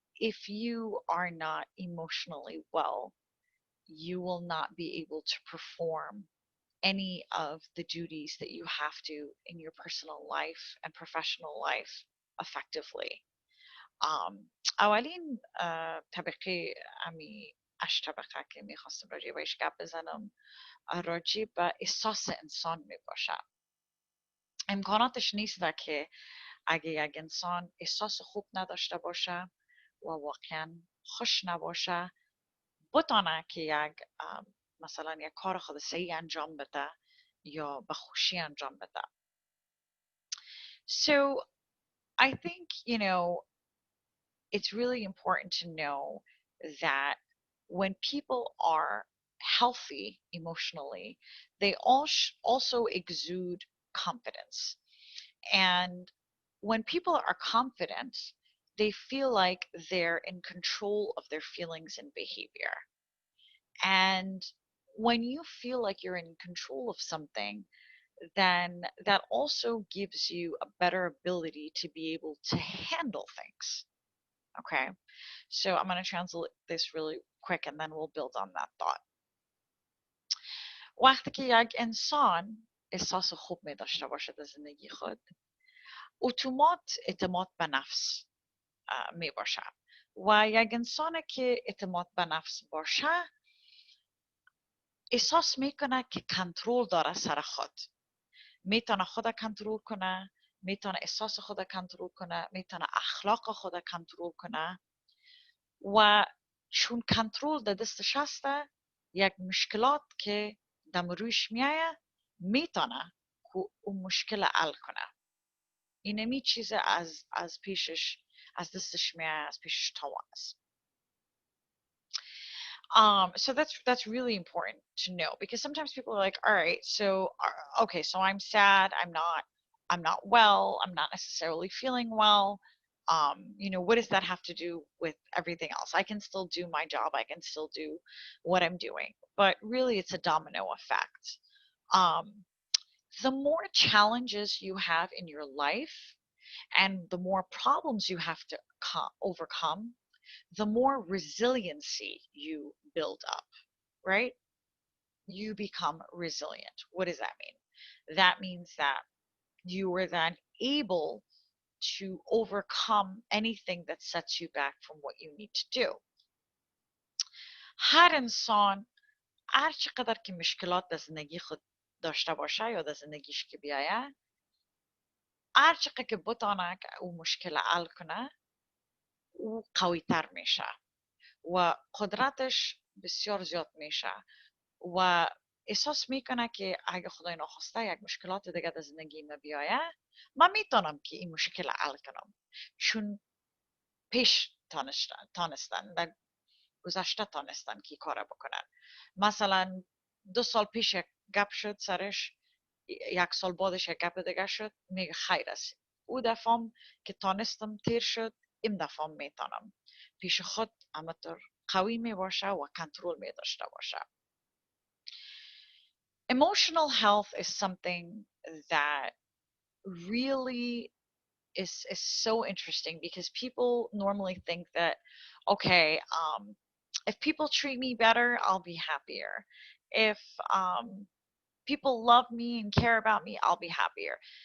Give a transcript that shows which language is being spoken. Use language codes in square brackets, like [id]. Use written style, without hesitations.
[en] If you are not emotionally well, you will not be able to perform any of the duties that you have to in your personal life and professional life effectively. [fa] اولین طبقه امی 8 طبقه که میخواستم راجع بهش گپ بزنم راجع به احساس انسان میباشه. امکاناتش نیست که اگه یک انسان احساس خوب نداشته باشه و واقعا خوش نباشه، بتانه که مثلا یک کار خود صحیح انجام بده یا به خوشی انجام بده. [en] So I think, it's really important to know that when people are healthy emotionally, they also exude confidence. And when people are confident, they feel like they're in control of their feelings and behavior. And when you feel like you're in control of something, then that also gives you a better ability to be able to handle things. Okay. So I'm going to translate this really quick and then we'll build on that thought. [fa] وقتی که یک انسان احساس خوب می داشته باشه در زندگی خود، اتومات اعتماد به نفس می باشه و یک انسان که اعتماد به نفس باشه احساس میکنه که کنترل داره سر خود، میتونه خود کنترل کنه، میتونه احساس خود کنترل کنه، میتونه اخلاق خود کنترل کنه و چون کنترل در دستش هسته، یک مشکلات که دم رویش میایه میتونه که اون مشکل حل کنه. اینمی چیز از پیشش از دستش میایه، از پیشش توان است. [en] So that's really important to know, because sometimes people are like, all right, so okay, so I'm sad, I'm not well, I'm not necessarily feeling well. What does that have to do with everything else? I can still do my job, I can still do what I'm doing, but really it's a domino effect. Um, the more challenges you have in your life and the more problems you have to overcome, the more resiliency you build up, right? You become resilient. What does that mean? That means that you are then able to overcome anything that sets you back from what you need to do. [fa] هر انسان هر چقدر که مشکلات در زندگی خود داشته باشه یا در زندگیش که بیایه، هر چقدر که بتانه که او مشکل حل کنه، او قوی تر میشه و قدرتش بسیار زیاد میشه و احساس میکنه که اگه خدای ناخواسته یک مشکلات دیگه در زندگی ما بیایه، من میتونم که این مشکل حل کنم، چون پیش تانستن در گذشته تانستن که کار بکنن. مثلا 2 سال پیش یک گپ شد سرش، 1 سال بعدش یک گپ دیگه شد، میگه خیر است، او دفعم که تانستم تیر شد، این دفعم میتونم. پیش خود همطور قوی میباشه و کنترل میداشته باشه. [en] Emotional health is something that really is so interesting, because people normally think that, okay, if people treat me better, I'll be happier. If people love me and care about me, I'll be happier.